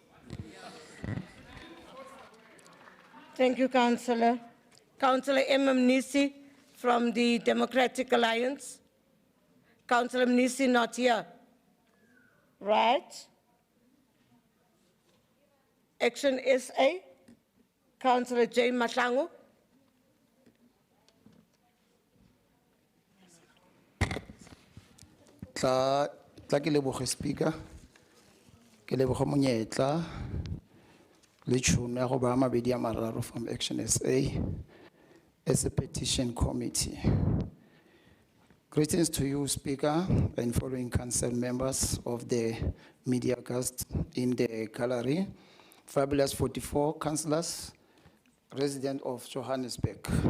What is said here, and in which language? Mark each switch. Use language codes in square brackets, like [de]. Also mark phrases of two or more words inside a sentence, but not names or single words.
[en] Thank you, Councillor. Councillor Mnisi from the Democratic Alliance. Councillor Mnisi not here. Right. Action SA. Councillor J. Mahlangu. [nso] Tla ke leboge speaker. Ke leboge monyetla le tšhono ya go baya mabedi a mararo [en] from Action SA as a petition committee. Greetings to you, Speaker, and following council members of the media cast in the Cllr, fabulous 44 councillors, resident of Johannesburg.